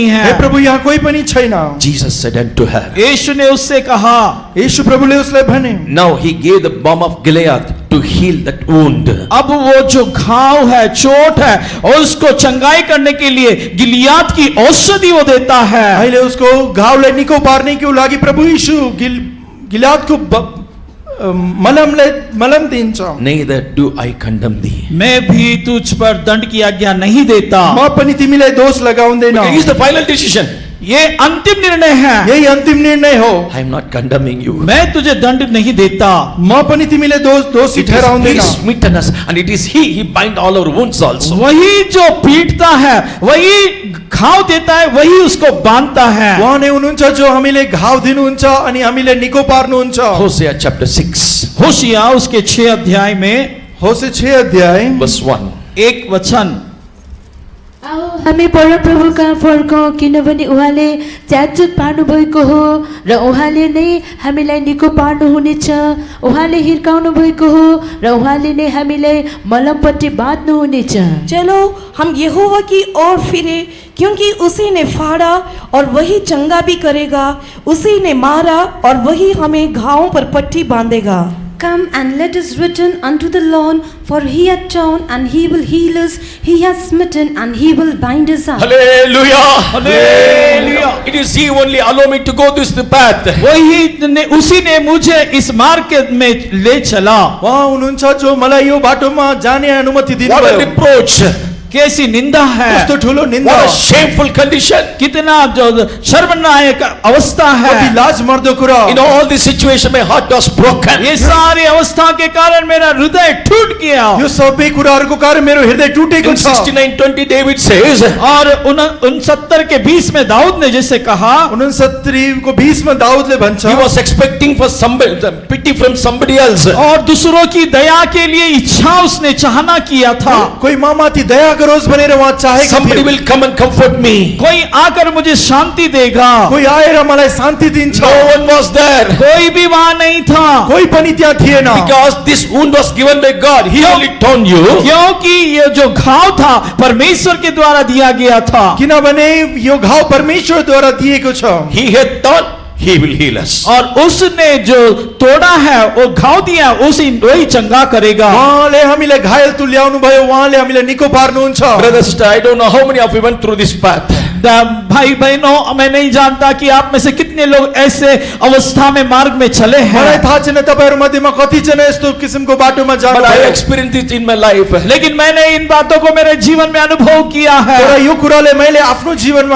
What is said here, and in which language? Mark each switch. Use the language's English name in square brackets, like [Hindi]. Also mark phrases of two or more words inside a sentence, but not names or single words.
[Hindi] हे है। [Nepali] प्रभु यहाँ कोही पनि छैन। [English] Jesus said unto her. [Hindi] यीशु ने उससे कहा, [Nepali] यीशु प्रभुले उसलाई भने, [English] Now he gave the balm of Gilead to heal that wound. [Hindi] अब वो जो घाव है, चोट है, और उसको चंगाई करने के लिए गिलियाद की औषधि वो देता है। [Nepali] अहिले उसको घाउलाई निको पार्नेको लागि प्रभु यीशु गिलादको मलम दिन्छ। [English] Neither do I condemn thee. [Hindi] मैं भी तुझ पर दंड की आज्ञा नहीं देता। [Nepali] म पनि तिमीलाई दोष लगाउँदैन। [English] Okay, here's the final decision. [Hindi] ये अंतिम निर्णय है। [Nepali] यही अन्तिम निर्णय हो। [English] I am not condemning you. [Hindi] मैं तुझे दंड नहीं देता। [Nepali] म पनि तिमीलाई दोषी [English] It is [Nepali] ठहराउँदैन। [English] he smitten us, and it is he bind all our wounds also. [Hindi] वही जो पीटता है, वही घाव देता है, वही उसको बांधता है। [Nepali] उहाँ नै हुनुहुन्छ जो हामीले घाउ दिनुहुन्छ अनि हामीले निको पार्नुहुन्छ। [English] Hosea chapter 6, [Hindi] होशिया उसके 6 अध्याय में [Nepali] होशे 6 अध्याय [English] verse 1. [Hindi] एक वचन, [Nepali] हामी परप्रभु कहाँ फर्कौँ, किनभने उहाँले च्यातचुत पार्नु भएको हो र उहाँले नै हामीलाई निको पार्नुहुनेछ। उहाँले हिर्काउनु भएको हो र उहाँले नै हामीलाई मलमपट्टि बाँध्नुहुनेछ। [Hindi] चलो हम यहोवा की ओर फिरे, क्योंकि उसी ने फाड़ा और वही चंगा भी करेगा, उसी ने मारा और वही हमें घावों पर पट्टी बांधेगा। [English] Come and let us return unto the Lord, for he hath torn and he will heal us. He hath smitten and he will bind us up. Hallelujah! Hallelujah! It is he only allow me to go this path. [Hindi] उसी ने मुझे इस मार्ग में ले चला। [Nepali] उहाँ हुनुहुन्छ जो मलाई यो बाटोमा जाने अनुमति [English] What a [Nepali] दिनुभयो। [English] reproach! [Hindi] कैसी निंदा है, [Nepali] कस्तो ठुलो निन्दा, [English] What a shameful condition! [Hindi] कितना जो शर्मनायक अवस्था [Nepali] कति [Hindi] है। [Nepali] लाज मर्दो कुरा। [English] In all this situation, my heart was broken. [Hindi] ये सारी अवस्था के कारण मेरा हृदय टूट गया। [Nepali] यो सबै कुराहरूको कारण मेरो हृदय टुटेको [English] In [Nepali] छ। [English] 69:20, David says, [Hindi] और 69 के 20 में दाऊद ने जैसे कहा, [Nepali] 69 को 20 में दाऊदले भन्छ, [English] he was expecting for somebody, pity from somebody else. [Hindi] और दूसरों की दया के लिए इच्छा उसने चाहना किया था। [Nepali] कोही ममाथि दया गरोस् भनेर उहाँ चाहेको [English] Somebody [Nepali] थियो। [English] will come and comfort me. [Hindi] कोई आकर मुझे शांति देगा, [Nepali] कोही आएर मलाई शान्ति दिन्छ। [English] No one was there. [Hindi] कोई भी वहां नहीं था। [Nepali] कोही पनि त्यहाँ थिएन। [English] Because this wound was given by God. He only torn you. [Hindi] क्योंकि ये जो घाव था परमेश्वर के द्वारा दिया गया था। [Nepali] किनभने यो घाउ परमेश्वरद्वारा दिएको छ। [English] He had torn, he will heal us. [Hindi] और उसने जो तोड़ा है वो घाव दिया, उसी वही चंगा करेगा। [Nepali] उहाँले हामीलाई घायल तुल्याउनु भयो, उहाँले हामीलाई निको पार्नुहुन्छ। [English] Brother, sister, I don't know how many of you went through this path. [Hindi] भाई बहनों, मैं नहीं जानता कि आप में से कितने लोग ऐसे अवस्था में मार्ग में चले हैं, [Nepali] मलाई थाहा छैन तपाईहरु मध्येमा कतिजना यस्तो किसिमको बाटोमा [English] But [Nepali] जानु [English] I [Nepali] भयो। [English] experienced it in my life. [Hindi] लेकिन मैंने इन बातों को मेरे जीवन में अनुभव किया है। [Nepali] तर यो कुराले मैले आफ्नो जीवनमा